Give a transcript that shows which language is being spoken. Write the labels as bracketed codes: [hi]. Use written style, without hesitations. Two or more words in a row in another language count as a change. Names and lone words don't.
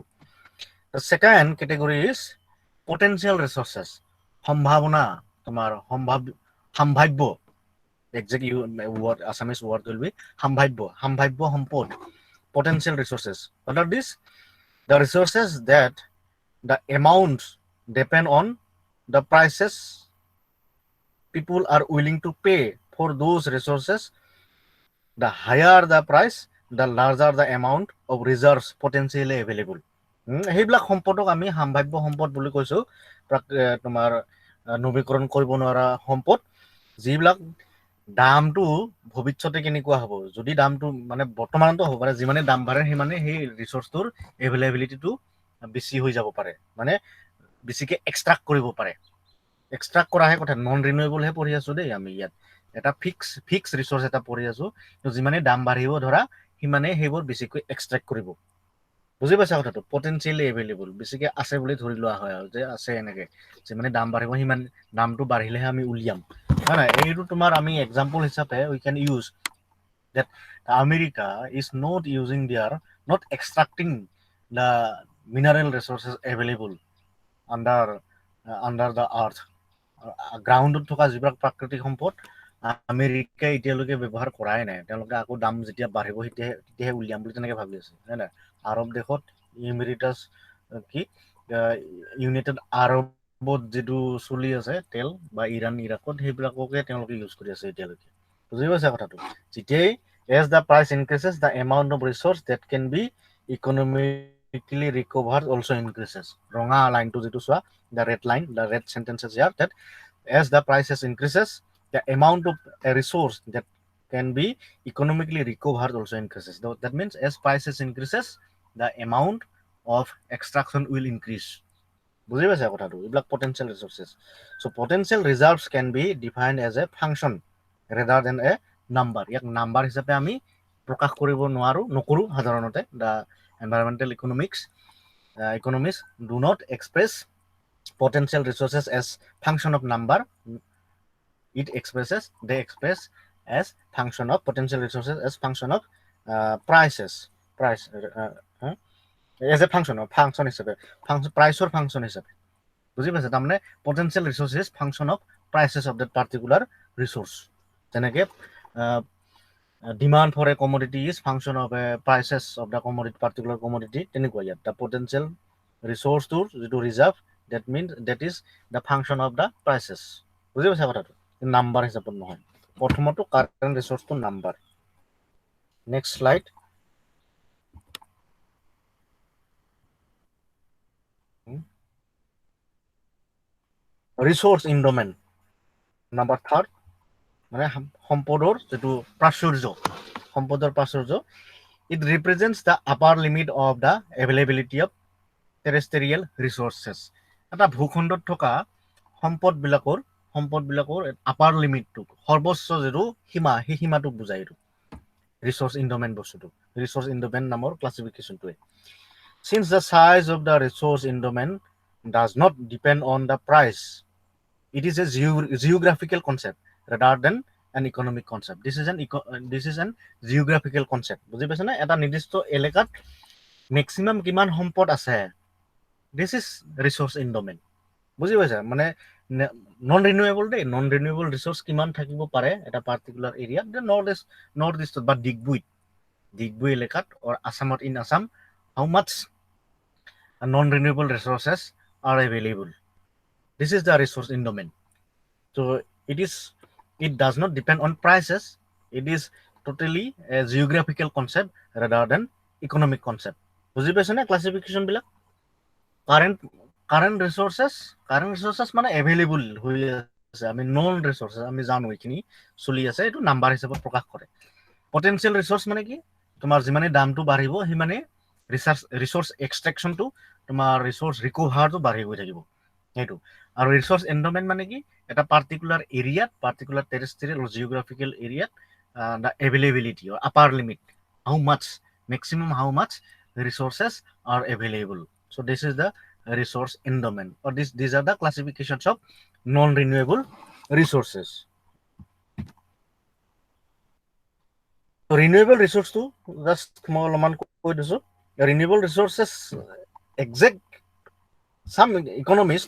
[en] The second category is potential resources. [as] সম্ভাৱনা, তোমাৰ সম্ভাব্য, [en] exact word, Assamese word will be [as] সম্ভাব্য সম্পদ, [en] potential resources. What are these? The resources that the amounts depend on the prices people are willing to pay for those resources. The higher the price, the larger the amount of reserves potentially available. [as] সেইবিলাক সম্পদক আমি সম্ভাব্য সম্পদ বুলি কৈছোঁ। তোমাৰ নৱীকৰণ কৰিব নোৱাৰা সম্পদ, যিবিলাক দামটো ভৱিষ্যতে কেনেকুৱা হ'ব, যদি দামটো মানে বৰ্তমানতো হ'ব পাৰে, যিমানে দাম বাঢ়ে সিমানে সেই ৰিচোৰ্চটোৰ এভেইলেবিলিটিটো বেছি হৈ যাব পাৰে, মানে বেছিকৈ এক্সট্ৰাক্ট কৰিব পাৰে। এক্সট্ৰাক্ট কৰাহে কথা, [en] non renewable [as] পঢ়ি আছোঁ দেই আমি। ইয়াত এটা [en] fix resource [as] এটা পঢ়ি আছোঁ, যিমানে দাম বাঢ়িব ধৰা সিমানে সেইবোৰ বেছিকৈ এক্সট্ৰেক্ট কৰিব। বুজি পাইছা কথাটো? [en] potentially available, [as] বেছিকৈ আছে বুলি ধৰি লোৱা হয় আৰু, যে আছে এনেকৈ, যিমানে দাম বাঢ়িব সিমান দামটো বাঢ়িলেহে আমি উলিয়াম, হয় নাই? এইটো তোমাৰ আমি এক্সাম্পল হিচাপে [en] we can use that America is not extracting the mineral resources available under the earth. [as] গ্ৰাউণ্ডত থকা যিবিলাক প্ৰাকৃতিক সম্পদ আমেৰিকাই এতিয়ালৈকে ব্যৱহাৰ কৰাই নাই। তেওঁলোকে আকৌ দাম যেতিয়া বাঢ়িব তেতিয়াহে উলিয়াম বুলি তেনেকৈ ভাবি আছে, হয় নাই? আৰৱ দেশত ইমেৰিটাছ কি ইউনাইটেড আৰবত যিটো চলি আছে তেল, বা ইৰাণ ইৰাকত, সেইবিলাককে তেওঁলোকে ইউজ কৰি আছে এতিয়ালৈকে। বুজি পাইছা কথাটো? [en] যেতিয়াই as the price increases, the amount of resource that can be economically recovered also increases. [as] ৰঙা লাইনটো যিটো চোৱা, [en] the red line, the red sentences here, that as the prices increases, the amount of a resource that can be economically recovered also increases. That means as prices increases, the amount of extraction will increase. [as] বুজি পাইছা কথাটো? এইবিলাক [en] potential resources. So potential reserves can be defined as a function rather than a number. [as] ইয়াক নাম্বাৰ হিচাপে আমি প্ৰকাশ কৰিব নকৰোঁ সাধাৰণতে। [en] The environmental economists do not express potential resources as function of number. They express as function of potential resources as function of price as a function হিচাপে, price function হিচাপে। [as] বুজি পাইছে? [en] তাৰমানে potential resources function of prices of that particular resource. যেনেকৈ demand for a commodity is function of a prices of the particular commodity, [as] তেনেকুৱা ইয়াত [en] the potential resourceটোৰ [as] যিটো ৰিজাৰ্ভ, [en] that is the function of the prices. [as] বুজি পাইছা কথাটো? নাম্বাৰ হিচাপত নহয়। প্ৰথমতো [en] current resource number. next slide. resource endowment. number third [as] মানে সম্পদৰ যেটো প্ৰাচুৰ্য [en] it represents the upper limit of the availability of terrestrial resources [as] এটা ভূখণ্ডত থকা সম্পদবিলাকৰ [en] upper limit [as] সৰ্বোচ্চ যেটো সীমা সেই সীমাটোক বুজায় এইটো [en] resource endowment [as] বস্তুটো [en] resource endowment [as] নামৰ ক্লাসিফিকেশনটোৱে [en] since the size of the resource endowment does not depend on the price it is a geographical concept rather than an economic concept this is an geographical concept [as] বুজি পাইছে না এটা নিৰ্দিষ্ট এলেকাত ম্যাক্সিমাম কিমান সম্পদ আছে [en] this is resource endowment [as] বুজি পাইছা মানে [en] non renewable resource [as] কিমান থাকিব পাৰে এটা [en] particular area [as] নৰ্থ ইষ্টত বা ডিগবৈ এলেকাত [en] or আসামত in Assam how much non-renewable resources are available this is the resource endowment so it does not depend on prices it is totally a geographical concept rather than economic concept [as] বুজি পাইছে না ক্লাসিফিকেশন বিলাক [en] current resources [as] মানে এভেইলেবল হৈ আছে আমি [en] non resources [as] আমি জানো এইখিনি চলি আছে এইটো নাম্বাৰ হিচাপত প্ৰকাশ কৰে [en] potential resource [as] মানে কি তোমাৰ যিমানে দামটো বাঢ়িব সিমানে [en] resource extraction [as] তোমাৰ [en] resource recover [as] বাঢ়ি গৈ থাকিব এইটো আৰু [en] resource endowment [as] মানে কি এটা [en] particular area particular territorial or geographical [as] এৰিয়াত [en] the availability or upper limit maximum how much resources are available so this is the resource endowment or these are the classifications of non-renewable resources so renewable resource to just small amount [as] কৈ দিছো [en] renewable resources exact some economists